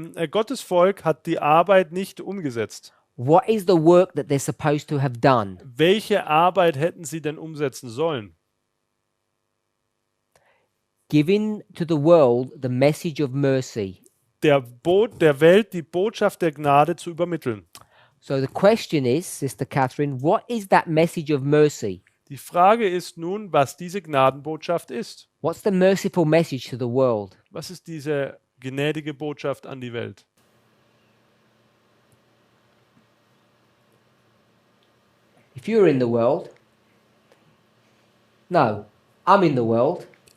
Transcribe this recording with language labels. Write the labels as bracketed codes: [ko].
[de] Gottes Volk hat die Arbeit nicht umgesetzt. [en] What is the work that they're supposed to have done? [de] Welche Arbeit hätten sie denn umsetzen sollen? [en] Giving to the world the message of mercy. [de] Der Welt die Botschaft der Gnade zu übermitteln. [en] So the question is, Sister Catherine, what is that message of mercy? [de] Die Frage ist nun, was diese Gnadenbotschaft ist. [en] What's the merciful message to the world? [de] Was ist diese gnädige Botschaft an die Welt? [en] If you're in the world, no, I'm in the world.